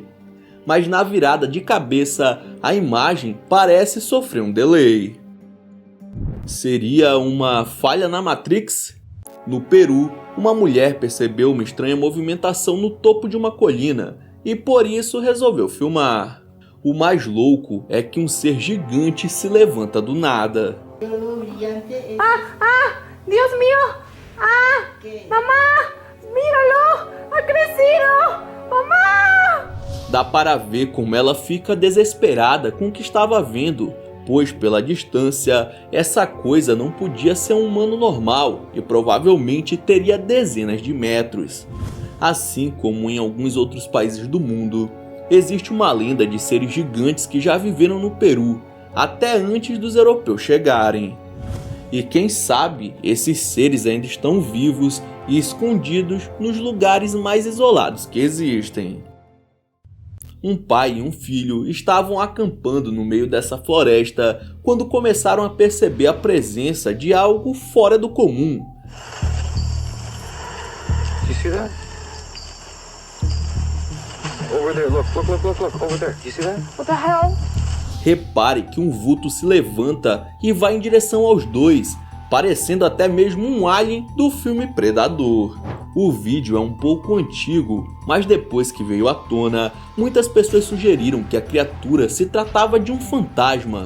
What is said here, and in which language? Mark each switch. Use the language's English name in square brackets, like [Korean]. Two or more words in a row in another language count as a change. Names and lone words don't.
[Portuguese] Mas na virada de cabeça, a imagem parece sofrer um delay. Seria uma falha na Matrix? No Peru, uma mulher percebeu uma estranha movimentação no topo de uma colina e por isso resolveu filmar. O mais louco é que um ser gigante se levanta do nada. [Spanish] Dios mío, mamá, míralo, ha crecido, mamá. [Portuguese] Dá para ver como ela fica desesperada com o que estava vendo, pois pela distância, essa coisa não podia ser um humano normal e provavelmente teria dezenas de metros. Assim como em alguns outros países do mundo, existe uma lenda de seres gigantes que já viveram no Peru, até antes dos europeus chegarem. E quem sabe, esses seres ainda estão vivos e escondidos nos lugares mais isolados que existem. Um pai e um filho estavam acampando no meio dessa floresta quando começaram a perceber a presença de algo fora do comum. [English] You see that? Over there, look, over there. You see that? What the hell? [Portuguese] Repare que um vulto se levanta e vai em direção aos dois, parecendo até mesmo um alien do filme Predador. O vídeo é um pouco antigo, mas depois que veio à tona, muitas pessoas sugeriram que a criatura se tratava de um fantasma.